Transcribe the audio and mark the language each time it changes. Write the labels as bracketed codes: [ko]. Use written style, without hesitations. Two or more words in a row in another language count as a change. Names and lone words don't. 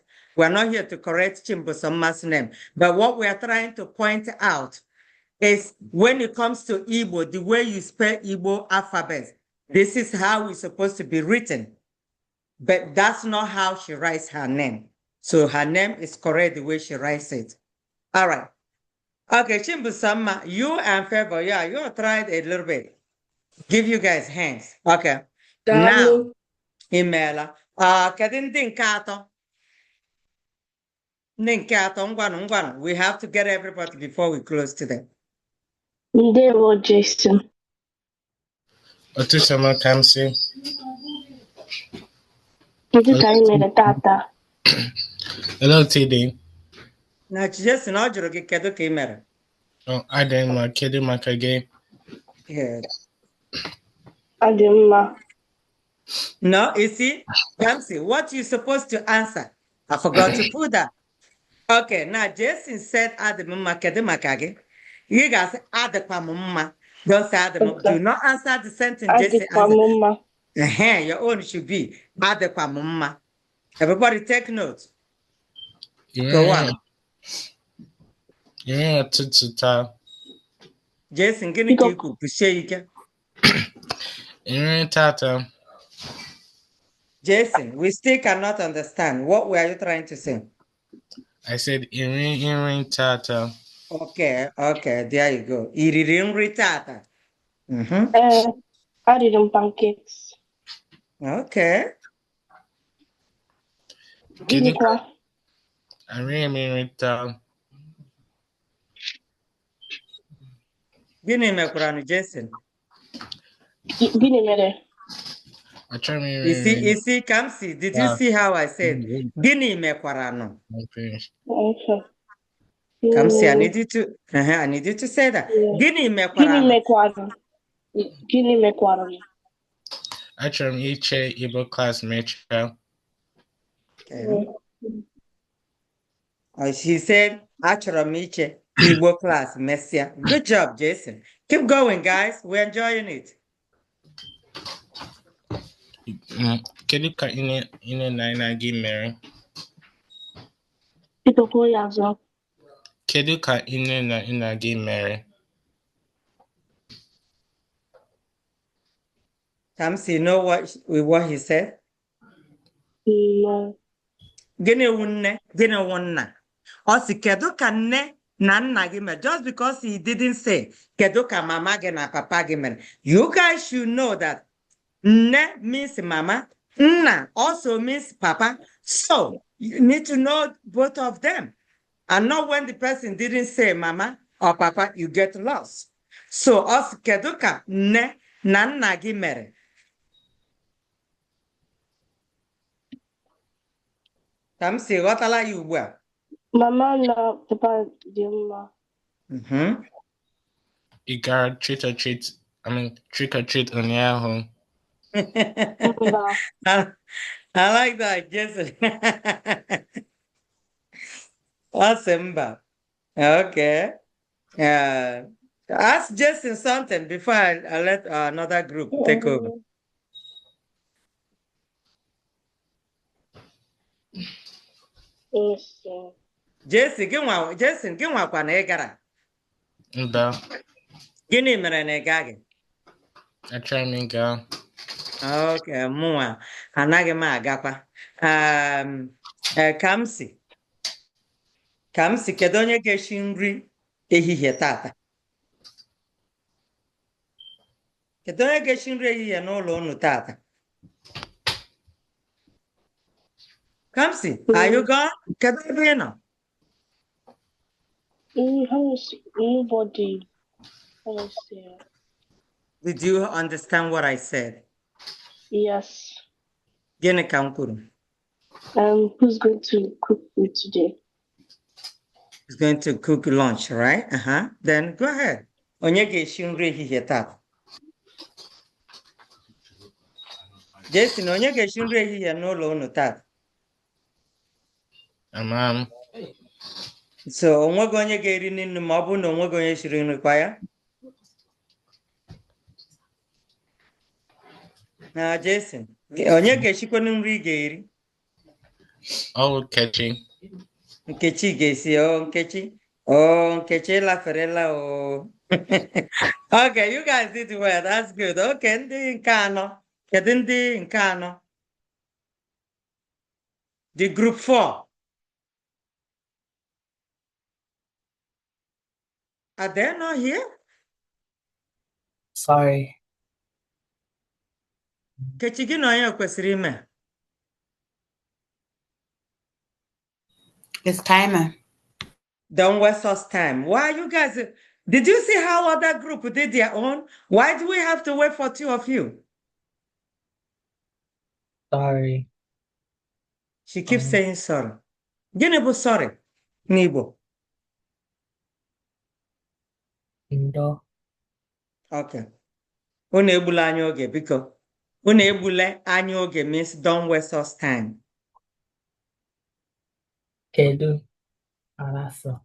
[en] We're not here to correct Chimbosama's name, but what we are trying to point out is when it comes to Igbo, the way you spell Igbo alphabet, this is how it's supposed to be written. But that's not how she writes her name. So her name is correct the way she writes it. All right. Okay, Chimbusama, you and Favor, yeah, you tried a little bit. Give you guys hands. Okay. Now, [ig] Imela, kedu ndị nke atọ? [en] We have to get everybody before we close today. [ig] Ndewo, Jason. Otusama Kamsi. Kedu ka anyị mere tata? [en] Hello, TD. Now, Jason, [ig] ọ jụrụ gị kedu ka ị mere? [en] Oh, I didn't like kidding my game. Yeah. [ig] Adimma. [en] No, you see, Kamsi, what you supposed to answer? I forgot to put that. Okay, now Jason said [ig] Adimma kedu maka gị. [en] You guys say [ig] adekwa m mma. [en] Don't say adekwa. Okay. Do not answer the sentence Jason Adikwa answered. mma. Your own should be [ig] adekwa m mma. [en] Everybody take note. Go on. Yeah, tututa. Jason, [ig] gịnị ka ikwu kwusie ike? Tata. [en] Jason, we still cannot understand. What were you trying to say? I said tata. Okay, there you go. [ig] Iriri nri tata. [en] I did them pancakes. Okay. [ig] Gini kwa? Tata. Gịnị mekwara Jason? Gini mere? [en] You see, Kamsi, did you see how I said? [ig] Gịnị mekwara no? [en] Okay. Kamsi, I need you to say that. Yeah. [ig] Gịnị mekwara no? Gini mekwara. Achọrọ m iche [en] Igbo class [ig] mecha. [en] Okay. She said, [ig] achọrọ m iche [en] Igbo class [ig] mesịa. [en] Good job, Jason. Keep going, guys. We're enjoying it. [ig] Kedu ka ine na gị mere? Itokwo ya azọ. Kedu ka ine na gị mere? [en] Kamsi, you know what he said? No. [ig] Gịnị wụ nne? Gịnị wụ nna? Ọ sị kedu ka nne na nna gị mere? [en] Just because he didn't say [ig] kedu ka mama gị na papa gị mere. [en] You guys should know that nne means mama, nna also means papa. So you need to know both of them. And not when the person didn't say mama or papa, you get lost. [ig] So ọ sị kedu ka nne na nna gị mere? Kamsi, ghọtala ya ugbu a? Mama na papa dị mma. Ị gara [en] trick or treat [ig] ụnyaahụ? [en] I like that, Jason. Awesome. Okay. Ask Jason something before I let another group take over. Jason, [ig] gị nwakwa na ị gara? Mba. Gịnị mere na ị gaghị? Achọrọ m ịga. Okay, mụnwa anaghị m agakwa. Kamsi, kedu onye ga-esi nri ehihie tata? Kedu onye ga-esi nri ehihie n'ụlọ unu tata? Kamsi, [en] are you gone? [ig] Kedu ebe ị nọ? [en] Nobody. Did you understand what I said? Yes. [ig] Gịnị ka m kwuru? [en] Who's going to cook food today? He's going to cook lunch, right? Then go ahead. [ig] Onye ga-esi nri ehihie tata? Jason, onye ga-esi nri ehihie n'ụlọ unu tata? Amam. So, onwego onye ga-eri nri ma ọ bụrụ na onwego onye shiri nri kwa ya? Na Jason, onye ga-esikwa nri ị ga-eri? Nkechi. Nkechi ga-esi. Nkechi laferela o. [en] Okay, you guys did well. That's good. [ig] Okay, ndị nke anọ. Kedu ndị nke anọ? [en] The group 4. Are they not here? Sorry. Nkechi, gị na onye kwesịrị ime? It's timer. Don't waste us time. Why you guys? Did you see how other group did their own? Why do we have to wait for 2 of you? Sorry. She keeps saying sorry. [ig] Gịnị bụ sorry n'Igbo? Ndo. [en] Okay. [ig] Unu egbula anyị oge, biko. Unu egbula anyị oge [en] means don't waste us time. [ig] Kedu alaso.